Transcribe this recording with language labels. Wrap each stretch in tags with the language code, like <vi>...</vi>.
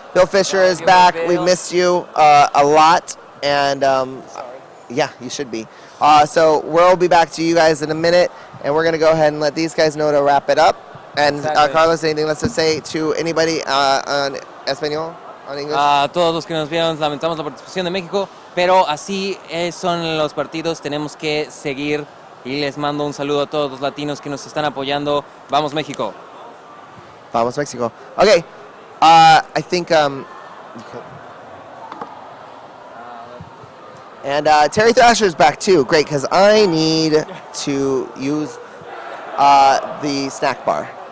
<en>Bill Fisher is back. We've missed you a lot, and yeah, you should be. So we'll be back to you guys in a minute, and we're gonna go ahead and let these guys know to wrap it up. And Carlos, anything left to say to anybody on español, on English?</en> <es>A todos los que nos vieron, lamentamos la participación de México, pero así son los partidos, tenemos que seguir y les mando un saludo a todos los latinos que nos están apoyando. Vamos México. Vamos Mexico.</es> <en>Okay, I think and Terry Thrasher's back too. Great, because I need to use the snack bar.</en>